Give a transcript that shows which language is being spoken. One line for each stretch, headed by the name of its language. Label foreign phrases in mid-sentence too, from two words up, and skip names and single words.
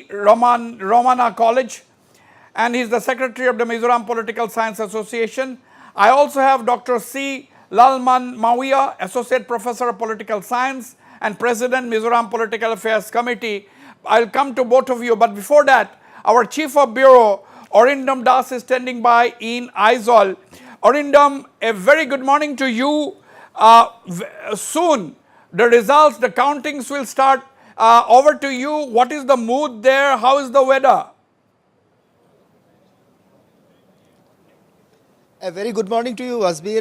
English: Romana College, and he is the Secretary of the Mizoram Political Science Association. I also have Dr. C. Lalman Mawia, Associate Professor of Political Science and President, Mizoram Political Affairs Committee. I'll come to both of you, but before that, our Chief of Bureau, Orindam Das, is standing by in Aizawl. Orindam, a very good morning to you. Soon, the results, the countings will start. Over to you. What is the mood there? How is the weather? A very good morning to you, Wasbir.